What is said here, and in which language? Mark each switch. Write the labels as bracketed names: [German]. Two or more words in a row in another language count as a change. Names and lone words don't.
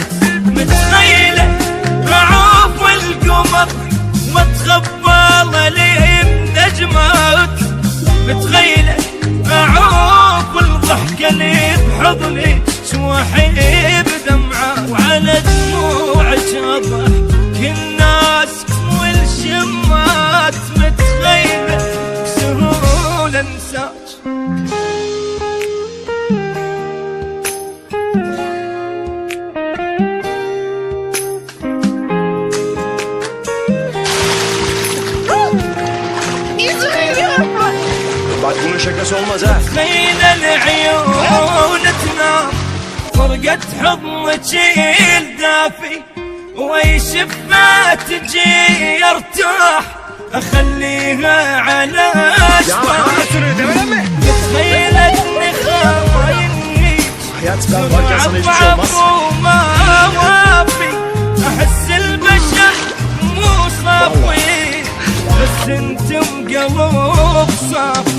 [Arabic] متخيلة اعوف القمر واتخبى لي بنجمات، متخيلة اعوف الضحكة لي بحضنك واحب دمعات. وعلى دموعك اضحك الناس والشمات، متخيلة بسهولة انساك. [Turkish] Bak bunun şakası olmaz ha. [Arabic] متخيلة العيون تنام فرقت حضنك الدافي، ويشفها تجي ارتاح اخليها على اشواق. متخيلة اني خاينك اضعف وما وافي، احس البشر مو صافي بس انتم قلب صافي.